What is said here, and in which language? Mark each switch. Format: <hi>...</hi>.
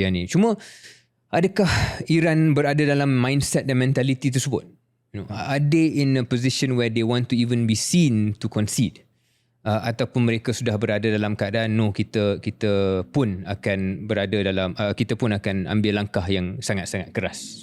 <ms>Cuma adakah Iran berada dalam mindset dan mentality tersebut?</ms> <en>Are they in a position where they want to even be seen to concede?</en> <ms>Ataupun mereka sudah berada dalam keadaan kita pun akan berada dalam kita pun akan ambil langkah yang sangat-sangat keras.</ms>